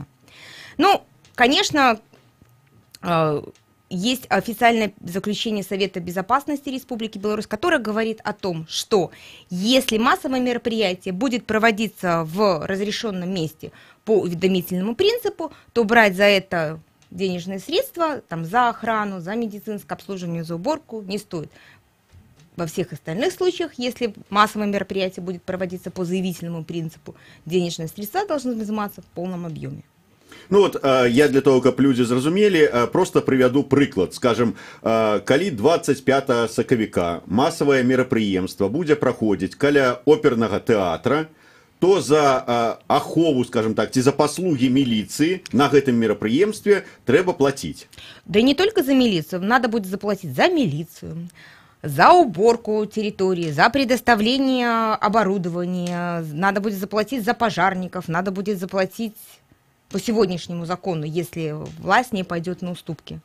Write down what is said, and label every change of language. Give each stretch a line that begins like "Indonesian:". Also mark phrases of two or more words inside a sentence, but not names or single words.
Russian: Ну, конечно, есть официальное заключение Совета Безопасности Республики Беларусь, которое говорит о том, что если массовое мероприятие будет проводиться в разрешенном месте по уведомительному принципу, то брать за это денежные средства, там, за охрану, за медицинское обслуживание, за уборку не стоит. Во всех остальных случаях, если массовое мероприятие будет проводиться по заявительному принципу, денежные средства должны взиматься в полном объеме. Ну вот, я для того,
Belarusian: каб людзі зразумелі, просто прывяду прыклад. Скажем, калі 25 сакавіка масавае мерапрыемства будзе праходзіць каля опернага тэатра, то за ахову,
Russian: скажем так,
Belarusian: ці за паслугі міліцыі на гэтым мерапрыемстве трэба плаціць.
Russian: Да и не только за милицию, надо будет заплатить за милицию, за уборку территории, за предоставление оборудования, надо будет заплатить за пожарников, надо будет заплатить по сегодняшнему закону, если власть не пойдет на уступки.